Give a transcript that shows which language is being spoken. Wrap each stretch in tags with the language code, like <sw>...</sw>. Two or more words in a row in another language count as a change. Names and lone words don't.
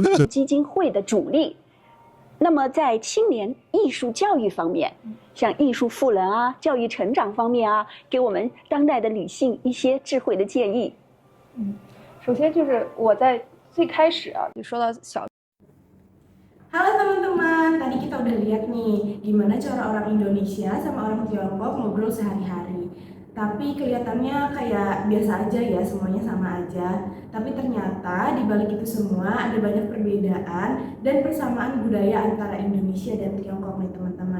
<zh>基金会的主力。那么在青年艺术教育方面，像艺术赋能啊、教育成长方面啊，给我们当代的女性一些智慧的建议。首先就是我在最开始就说到小。</zh> <id>Halo teman-teman, tadi kita udah lihat nih gimana cara orang Indonesia sama orang Tiongkok ngobrol sehari-hari. Tapi kelihatannya kayak biasa aja ya, semuanya sama aja. Tapi ternyata di balik itu semua ada banyak perbedaan dan persamaan budaya antara Indonesia dan Tiongkok nih teman-teman.</id>